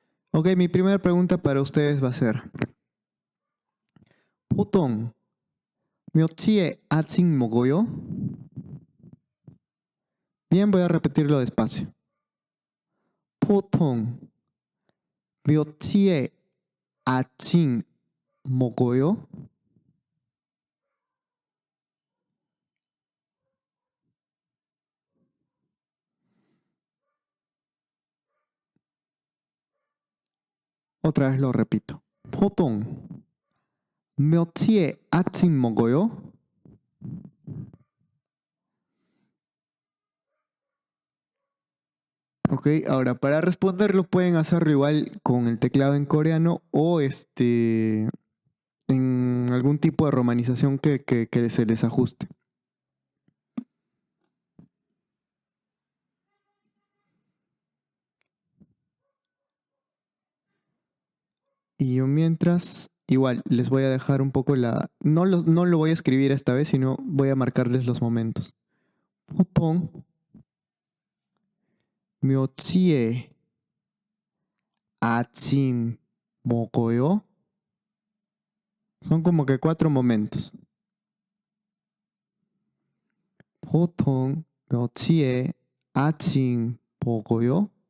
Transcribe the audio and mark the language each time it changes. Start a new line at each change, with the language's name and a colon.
Spanish: Ok, mi primera pregunta para ustedes va a ser:
Korean: 보통 몇 시에 아침 먹어요?
Spanish: Bien, voy a repetirlo despacio.
Korean: 보통 몇 시에 아침 먹어요?
Spanish: Otra vez lo repito.
Korean: 보통 몇 시에 아침 먹어요?
Spanish: Ok, ahora para responderlo pueden hacerlo igual con el teclado en coreano o en algún tipo de romanización que se les ajuste. Y yo mientras, igual, les voy a dejar un poco la... No lo voy a escribir esta vez, sino voy a marcarles los momentos.
Korean: 보통 몇 시에 아침 먹어요?
Spanish: Son como que 4 momentos.
Korean: 보통 몇 시에 아침 먹어요?